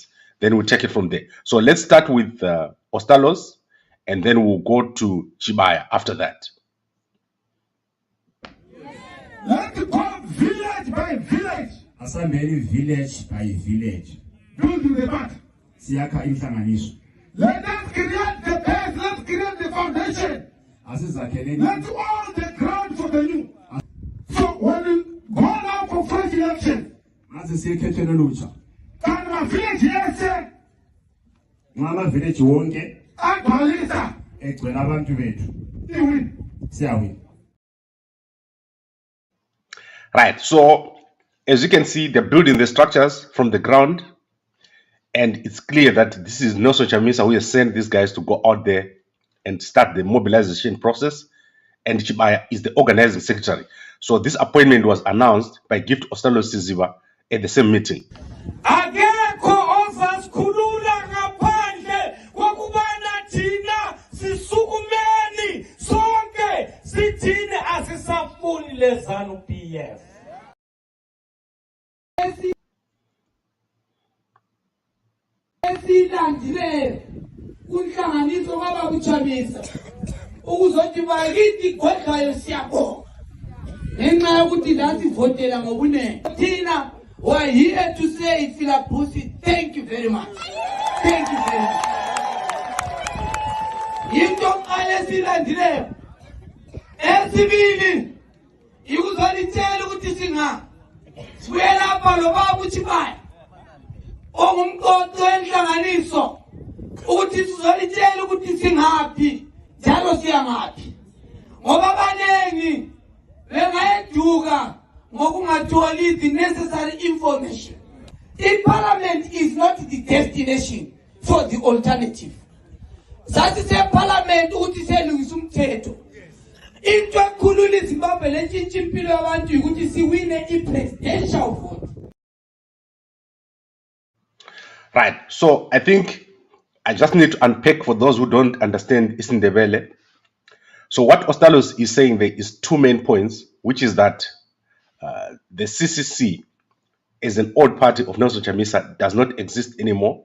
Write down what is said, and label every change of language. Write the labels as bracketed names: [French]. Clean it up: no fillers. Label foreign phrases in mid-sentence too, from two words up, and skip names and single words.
[English] Then we'll take it from there. So let's start with Ostallos, and then we'll go to Chibaya after that. Let's go village by village. Asambeni village by village. Do the back. [North Ndebele] Siyakha inhlanganiso. [English] Let us create the base. Let's create the foundation. [North Ndebele] Asizakheleni. [English] Let's all the ground for the new. So when you go now for fresh election, [North Ndebele] Asisekhethelo lutsha. [English] can my village yes, [North Ndebele] Ngama village wonke agbalisa, egcwele abantu bethu. [English] you win. [North Ndebele] Siyawina. [English] Right, so as you can see, they're building the structures from the ground, and it's clear that this is Nelson Chamisa who has sent these guys to go out there and start the mobilization process, and Chibaya is the organizing secretary. So this appointment was announced by Gift Ostallos Zimbabwe at the same meeting. [North Ndebele] Akekho ozasikhulula ngaphandle kokubana thina sisukumeni sonke sithini asisafuni le ZANU PF. Esilandile kunhlanganiso kwaba kuChamisa ukuzothi bakithi godlayo siyabonga ngenxa yokuthi lasi votela ngobunene. [English] Thina we're here to say Filabusi, thank you very much. Thank you very much. [North Ndebele] Into qale silandileyo esibili ikuzolitshela ukuthi singa sibuye lapha lo baba uChibaya ongumqoqo wenhlanganiso ukuthi sizolitshela ukuthi singaphi njalo siyangaphi, ngoba abanengi bengayeduka ngokungatholi [English] the necessary information. The parliament is not the destination for the alternative. [North Ndebele] Sathi se parliament ukuthi selungisa umthetho. Into ekhulula iZimbabwe lentshintsha impilo yabantu ukuthi siwine i-presidential vote. [English] Right, so I think I just need to unpack for those who don't understand Isindebele. So what Ostallos is saying there is two main points, which is that the CCC as an old party of Nelson Chamisa does not exist anymore.